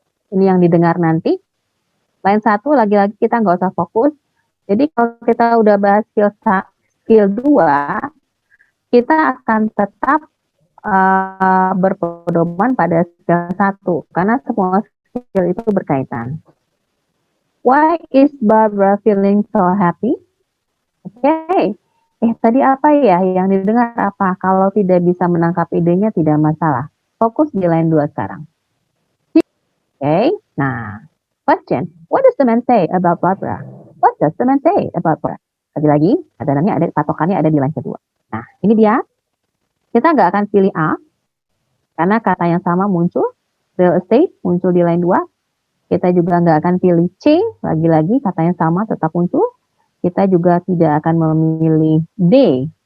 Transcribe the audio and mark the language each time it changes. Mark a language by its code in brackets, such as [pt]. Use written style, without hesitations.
[id] Ini yang didengar nanti. Line 1 lagi-lagi kita nggak usah fokus. Jadi kalau kita udah bahas skill 2, kita akan tetap berpedoman pada skill 1 karena semua skill itu berkaitan. [en] Why is Barbara feeling so happy? [id] Oke. Tadi apa ya yang didengar apa? Kalau tidak bisa menangkap idenya tidak masalah. Fokus di line 2 sekarang. Oke. Nah, question. [en] What does the man say about Barbara? What does the man say about Barbara? [id] Lagi-lagi, padanannya ada, patokannya ada di line kedua. Nah, ini dia. Kita nggak akan pilih A, karena kata yang sama muncul. Real estate muncul di line 2. Kita juga nggak akan pilih C, lagi-lagi kata yang sama tetap muncul. Kita juga tidak akan memilih D.